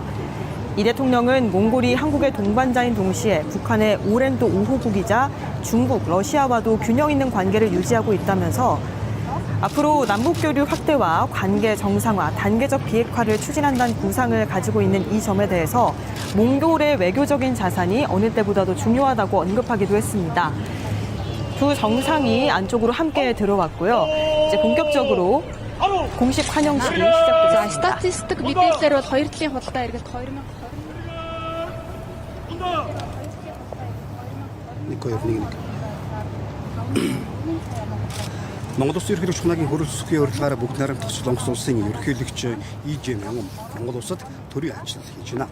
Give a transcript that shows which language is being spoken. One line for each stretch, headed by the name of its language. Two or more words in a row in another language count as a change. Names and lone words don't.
Korean: 이 대통령은 몽골이 한국의 동반자인 동시에 북한의 오랜 또 우호국이자 중국, 러시아와도 균형 있는 관계를 유지하고 있다면서 앞으로 남북교류 확대와 관계 정상화, 단계적 비핵화를 추진한다는 구상을 가지고 있는 이 점에 대해서 몽골의 외교적인 자산이 어느 때보다도 중요하다고 언급하기도 했습니다. 두 정상이 안쪽으로 함께 들어왔고요. 이제 본격적으로 공식 환영식이 시작됐습니다.
Mongolian: 스타티스틱 мэдээлэлээр бол 2 жилийн хугацаа эргээд 2 Монгол Улсын ерөнхийлөгч хунагийн хөрөлцөхийн урилгаараа бүгд найрамдах Солонгос улсын ерөнхийлөгч Ижэм Монгол улсад төрийн айлчлал хийж байна.